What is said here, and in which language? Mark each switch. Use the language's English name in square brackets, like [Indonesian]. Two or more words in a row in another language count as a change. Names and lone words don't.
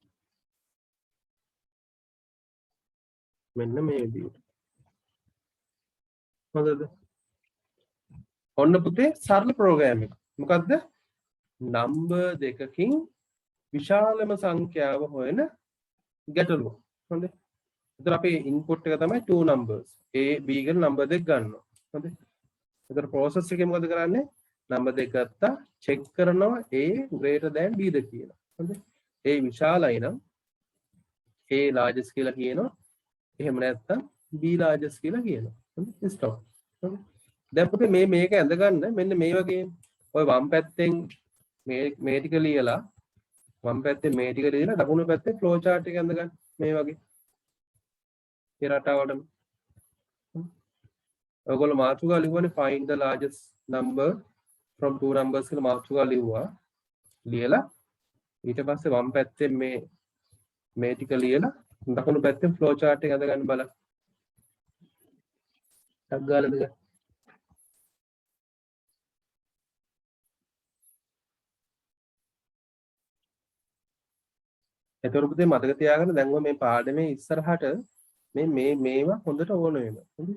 [Sinhala] මෙන්න මේ විදිහට. හොඳද? ඔන්න පුතේ සරල ප්‍රෝග්‍රෑම් එක. මොකද්ද? නම්බර් දෙකකින් විශාලම සංඛ්‍යාව හොයන ගැටලුව. හොඳයි. එතකොට අපේ ඉන්පුට් එක තමයි [English] two numbers. [Sinhala] A B කියන නම්බර් දෙක ගන්නවා. හොඳයි. එතකොට process එකේ මොකද කරන්නේ? නම්බර් දෙක ගත්තා check කරනවා A [English] greater than [Sinhala] B ද කියලා. හොඳයි. A විශාලයි නම් A largest කියලා කියනවා. එහෙම නැත්නම් B largest කියලා කියනවා. හොඳයි. stop. හොඳයි. දැන් පුතේ මේක ඇඳ ගන්න මෙන්න මේ වගේ ඔය වම් පැත්තෙන් මේ ටික ලියලා වම් පැත්තේ මේ ටික ලියලා දකුණු පැත්තේ [English] flow chart [Sinhala] එක ඇඳ ගන්න මේ වගේ ඒ රටාවටම ඔයගොල්ලෝ මාතෘකාව ලියුවානේ [English] find the largest number from two numbers [Sinhala] කියලා මාතෘකාව ලියුවා ලියලා ඊට පස්සේ වම් පැත්තේ මේ ටික ලියලා දකුණු පැත්තේ [English] flow chart [Sinhala] එක ඇඳ ගන්න බලන්න ටක් ගාලා දෙක එතකොට පුතේ මතක තියාගන්න දැන් මේ පාඩමේ ඉස්සරහට මේවා හොඳට ඕන වෙනවා. හොඳයි.